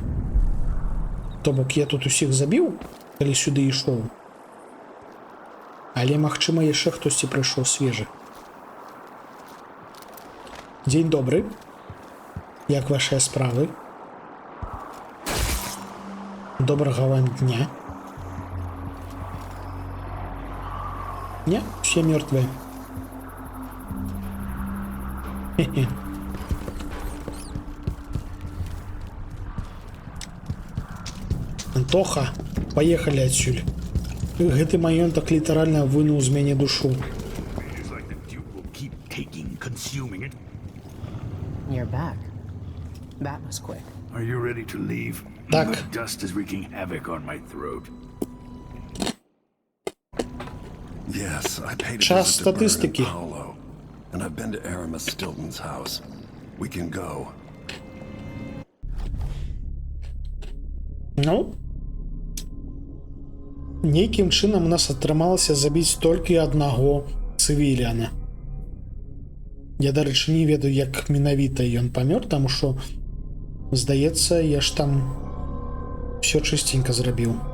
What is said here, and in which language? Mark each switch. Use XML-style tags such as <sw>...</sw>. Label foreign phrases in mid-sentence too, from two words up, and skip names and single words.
<be>То бок я тут усіх забіў, калі сюды ішоў. Але, магчыма, яшчэ хтосьці прыйшоў свежы. Дзень добры. Як вашыя справы? Добрага вам дня.</be> <ru>Не, все мертвые. Хе-хе. Антоха, поехали отсюда.</ru> <be>Гэты маёнтак літаральна вынуў з мяне душу.</be> <en>You're back. That was quick. Are you ready to leave?</en> <be>Так.</be> <en>The dust is wreaking havoc on my throat. Yes, I paid a Час visit to Bernard статистики. Paolo, and I've been to Aramis Stilton's house. We can go.</en> <be>Ну, нейкім чынам у нас атрымалася забіць толькі аднаго цывіліана. Я, дарэчы, не ведаю, як менавіта ён памёр, таму што, здаецца, я ж там все чыстенька зрабіў.</be>